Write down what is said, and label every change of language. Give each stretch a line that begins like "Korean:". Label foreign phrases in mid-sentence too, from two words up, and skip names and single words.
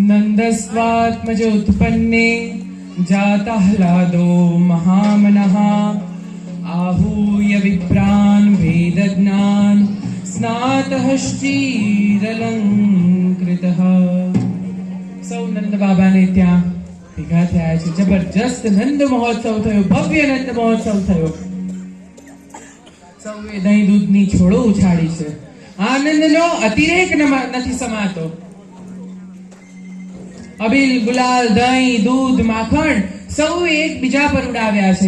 Sanskrit: नन्दस्त्वात्मजोत्पन्ने जाताह्लादो महामनः आहूय विप्रान् वेदज्ञान् स्नातः श्रीरलङ्कृतः।
Gujarati: સૌ નંદ બાબાને ત્યાં ભેગા થયા છે. જબરજસ્ત નંદ મહોત્સવ થયો, ભવ્ય નંદ મહોત્સવ થયો. સૌએ દહીં દૂધની છોડો ઉછાળી છે. આનંદનો અતિરેક નથી સમાતો. અબીલ, ગુલાલ, દહીં, દૂધ, માખણ સૌએ એકબીજા પર ઉડાવ્યા છે.